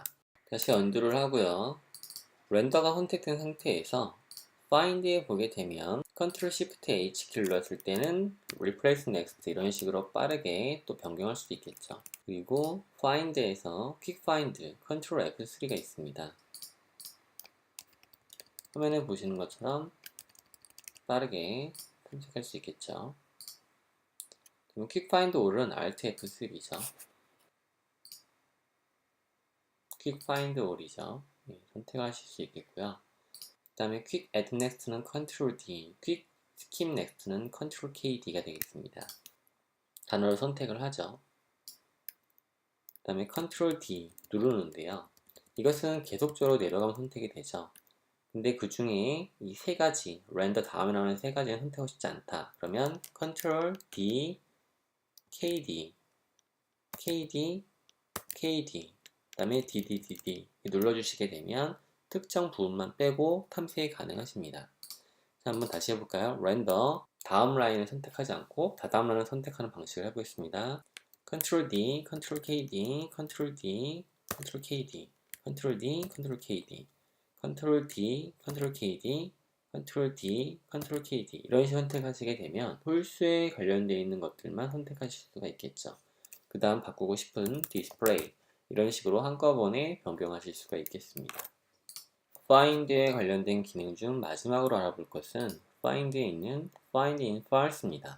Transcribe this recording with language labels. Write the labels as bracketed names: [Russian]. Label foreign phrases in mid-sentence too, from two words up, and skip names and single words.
[Korean] 다시 언두를 하고요. 렌더가 선택된 상태에서 Find에 보게 되면 [English] Ctrl Shift H [Korean] 키를 눌렀을 때는 [English] Replace Next [Korean] 이런 식으로 빠르게 또 변경할 수도 있겠죠. 그리고 Find에서 [English] Quick Find Ctrl F3 [Korean] 가 있습니다. 화면에 보시는 것처럼 빠르게 탐색할 수 있겠죠. 그럼 [English] Quick Find All [Korean] 은 [English] Alt F3 [Korean] 죠. [English] Quick Find All [Korean] 이죠. 네, 선택하실 수 있겠고요. 그 다음에 [English] Quick Add Next [Korean] 는 [English] Ctrl D, Quick Skip Next [Korean] 는 [English] Ctrl KD [Korean] 가 되겠습니다. 단어를 선택을 하죠. 그 다음에 [English] Ctrl D [Korean] 누르는데요. 이것은 계속적으로 내려가면 선택이 되죠. 근데 그 중에 이 세 가지, 렌더 다음에 나오는 세 가지는 선택하고 싶지 않다. [English] 그러면 Ctrl D, KD, KD, KD, [Korean] 그 다음에 DDDD 눌러주시게 되면 특정 부분만 빼고 탐색이 가능하십니다. 자, 한번 다시 해볼까요? 렌더 다음 라인을 선택하지 않고 다다음 라인을 선택하는 방식을 해보겠습니다. [English] Ctrl D, Ctrl KD, Ctrl D, Ctrl KD, Ctrl D, Ctrl KD, Ctrl D, Ctrl KD, Ctrl D, Ctrl KD [Korean] 이런 식으로 선택하시게 되면 홀수에 관련되어 있는 것들만 선택하실 수가 있겠죠. 그 다음 바꾸고 싶은 디스플레이 이런 식으로 한꺼번에 변경하실 수가 있겠습니다. Find에 관련된 기능 중 마지막으로 알아볼 것은 Find에 있는 [English] Find in Files [Korean] 입니다.